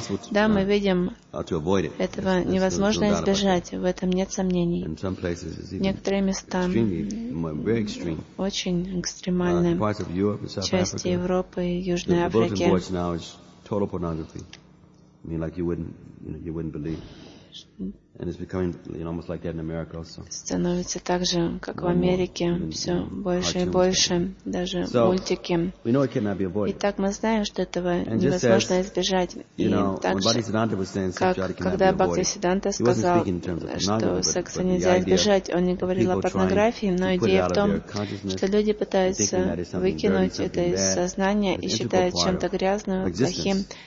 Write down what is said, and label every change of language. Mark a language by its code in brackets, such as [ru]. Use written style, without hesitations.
[ru] Да, мы видим, этого невозможно избежать, в этом нет сомнений. Некоторые места очень экстремальны, части Европы и Южной Африки. [en] total pornography. I mean, like you wouldn't believe. And it's becoming, you know, almost like that in America also. [ru] Становится так же, как в Америке, все больше и больше, даже мультики. [en] We know it cannot be avoided. [ru] Итак, мы знаем, что этого невозможно избежать. И также, когда Бхактисиддханта сказал, что секса нельзя избежать, он не говорил о порнографии, но идея в том, что люди пытаются выкинуть это из сознания и считают чем-то грязным, плохим.